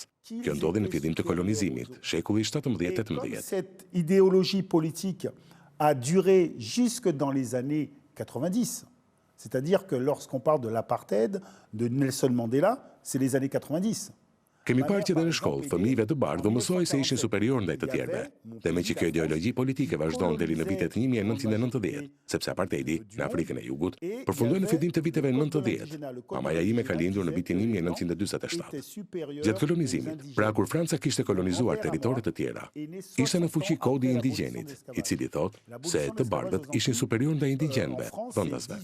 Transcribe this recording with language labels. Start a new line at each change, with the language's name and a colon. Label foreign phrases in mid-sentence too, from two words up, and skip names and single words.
Albanian: Kjo ndodhi në fillim të kolonizimit, shekulli 17-18.
French: Cette idéologie politique a duré jusque dans les années 90. C'est-à-dire que lorsqu'on parle de l'apartheid, de Nelson Mandela, c'est les années 90.
Albanian: Kemi parë që dhe në shkollë, fëmijëve të bardhë u mësoi se ishin superior ndaj të tjerëve. Dhe me që kjo ideologji politike vazhdon deri në vitet 1990, sepse apartheidi në Afrikën e Jugut përfundoi në fillim të viteve 90. Mamaja ime ka lindur në vitin 1947. Gjatë kolonizimit, pra kur Franca kishte kolonizuar territore të tjera, ishte në fuqi kodi i indigjenit, i cili thotë se të bardhët ishin superior ndaj indigjenëve, dhëndasve.